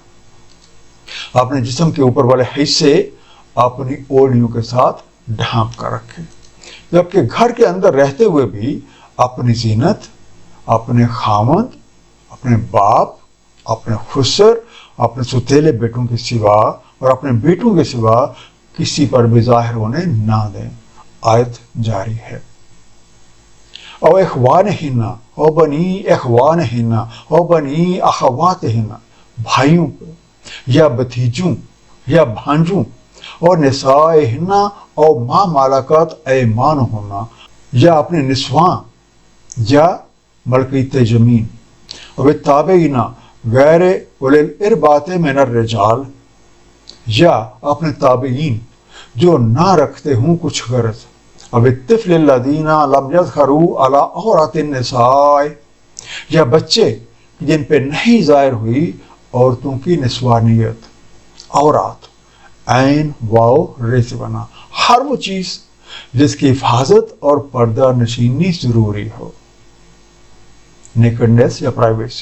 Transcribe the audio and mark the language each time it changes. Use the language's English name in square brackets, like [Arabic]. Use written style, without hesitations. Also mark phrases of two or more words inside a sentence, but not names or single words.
[Urdu] اپنے جسم کے اوپر والے حصے اپنی اوڑھیوں کے ساتھ ڈھانپ کر رکھیں، جبکہ گھر کے اندر رہتے ہوئے بھی اپنی زینت اپنے خامند، اپنے باپ، اپنے خسر، اپنے ستیلے بیٹوں کے سوا اور اپنے بیٹوں کے سوا کسی پر بھی ظاہر ہونے نہ دیں۔ آیت جاری ہے۔ [Arabic] او اخوانہن او بنی اخوانہن او بنی اخواتہن، [Urdu] بھائیوں کو یا بھتیجوں یا بھانجوں، اور [Arabic] نسائہن او ما ملکت ایمانہن، [Urdu] یا اپنے نسواں یا ملکیت زمین، اور [Arabic] تابعین غیر اولی الاربات من الرجال، [Urdu] یا اپنے تابعین جو نہ رکھتے ہوں کچھ غرض، اب [Arabic] الطفل الذین لم یظہروا علی عورات النساء، [Urdu] یا بچے جن پہ نہیں ظاہر ہوئی عورتوں کی نسوانیت، عورات عین واو ریز بنا، ہر وہ چیز جس کی حفاظت اور پردہ نشینی ضروری ہو، نیکڈنس یا پرائیویسی۔